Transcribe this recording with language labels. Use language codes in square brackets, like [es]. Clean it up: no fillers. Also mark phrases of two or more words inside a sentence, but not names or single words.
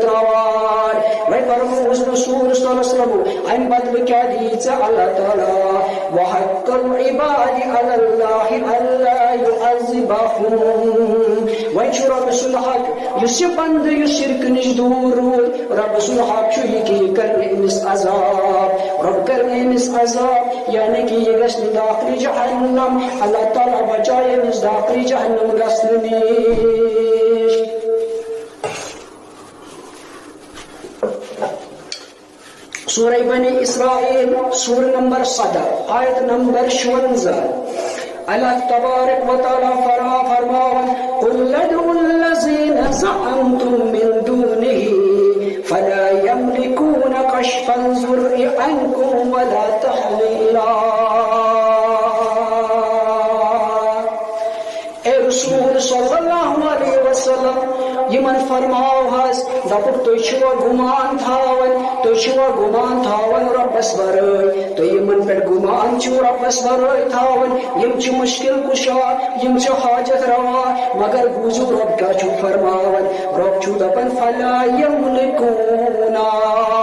[ks] تراوان وۄنۍ فرمووُس رسول [ar] صلی اللہ علیہ وسلم [ks] اَمہِ بدلہٕ کیٛاہ دِیہِ ژےٚ اللہ تعالیٰ [ar] وحق العباد علی اللہ الا یعذبهم [ks] وۄنۍ چھُ رۄبہٕ سُنٛد حق یُس یہِ بنٛدٕ یُس شرکہٕ نِش دوٗر روٗد رۄبہٕ سُنٛد حق چھُ یہِ کہِ یہِ کَرِ نہٕ أمِس عذاب رۄب کَرِ نہٕ أمِس عذاب یعنی کہِ یہِ گژھِ نہٕ داخلہِ جہنم اللہ تعالیٰ بچایہِ أمِس داخلہِ جہنم گژھنہٕ نِش [ar] سورہ بنی اسرائیل سورہ نمبر 17 آیت نمبر 56 اللہ تبارک و تعالیٰ فرماون قل ادعوا الذین زعمتم من دونه فلا يملكون كشف الضر عنكم ولا تحویلا [ks] اے رسول [ar] صلی اللہ علیہ وسلم [ks] یمن فرماو حظ دپُک تُہۍ چھِوا گُمان تھاوان رۄبس ورٲے تُہۍ یمن پٮ۪ٹھ گُمان چھِو رۄبس ورٲے تھاوان یم چھِ مُشکل کُشا یم چھِ حاجت روا مگر بوٗزِو رۄب کیٛاہ چھُ فرماوان رۄب چھُ دپان فلا یملکونا ہے